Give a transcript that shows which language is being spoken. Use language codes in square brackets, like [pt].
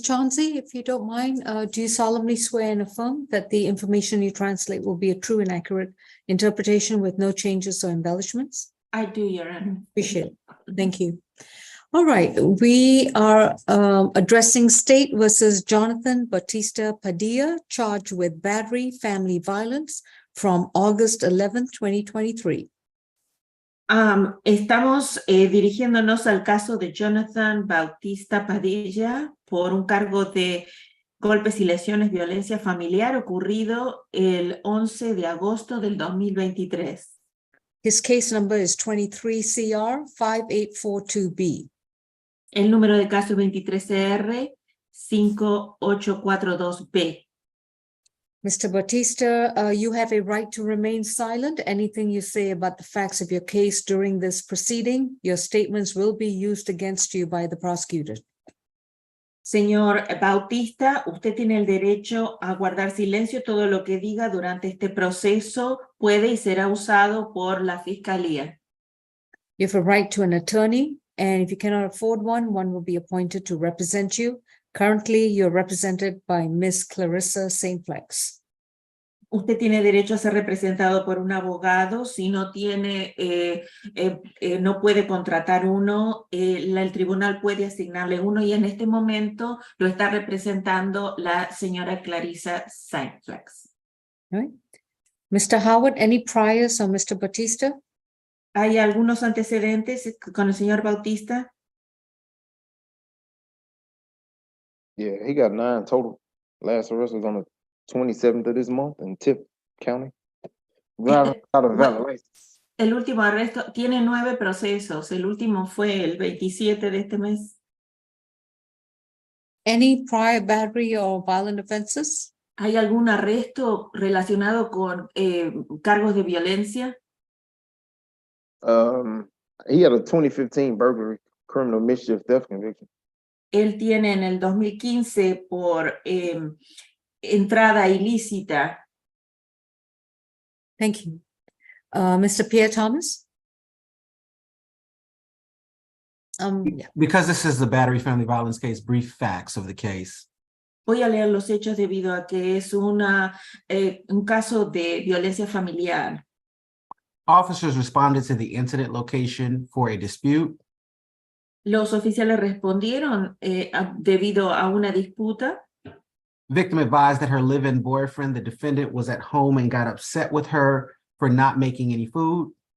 [en] Chauncey, if you don't mind, do you solemnly swear and affirm that the information you translate will be a true and accurate interpretation with no changes or embellishments? I do, Your Honor. Appreciate it. Thank you. All right, we are addressing State versus Jonathan Batista Padia, charged with battery, family violence from August 11th, 2023. [es] Estamos dirigiéndonos al caso de Jonathan Bautista Padilla por un cargo de golpes y lesiones, violencia familiar ocurrido el 11 de agosto del 2023. [en] His case number is 23 CR 5842B. [es] El número de caso es 23 CR 5842B. [en] Mr. Batista, you have a right to remain silent. Anything you say about the facts of your case during this proceeding, your statements will be used against you by the prosecutor. [es] Señor Bautista, usted tiene el derecho a guardar silencio. Todo lo que diga durante este proceso puede y será usado por la fiscalía. [en] You have a right to an attorney, and if you cannot afford one, one will be appointed to represent you. Currently, you're represented by Miss Clarissa Saintflex. [es] Usted tiene derecho a ser representado por un abogado. Si no tiene, no puede contratar uno, el tribunal puede asignarle uno y en este momento lo está representando la señora Clarissa Saintflex. [en] All right. Mr. Howard, any priors on Mr. Batista? [es] ¿Hay algunos antecedentes con el señor Bautista? [en] Yeah, he got 9 total. Last arrest was on the 27th of this month in Tip County. Driving out of valid license. [es] El último arresto tiene 9 procesos. El último fue el 27 de este mes. [en] Any prior battery or violent offenses? [es] ¿Hay algún arresto relacionado con cargos de violencia? [en] He had a 2015 burglary, criminal mischief theft conviction. [es] Él tiene en el 2015 por entrada ilícita. [en] Thank you. Mr. Pierre Thomas? Yeah. Because this is the battery family violence case, brief facts of the case. [es] Voy a leer los hechos debido a que es un caso de violencia familiar. [en] Officers responded to the incident location for a dispute. [es] Los oficiales respondieron debido a una disputa. [en] Victim advised that her live-in boyfriend, the defendant, was at home and got upset with her for not making any food.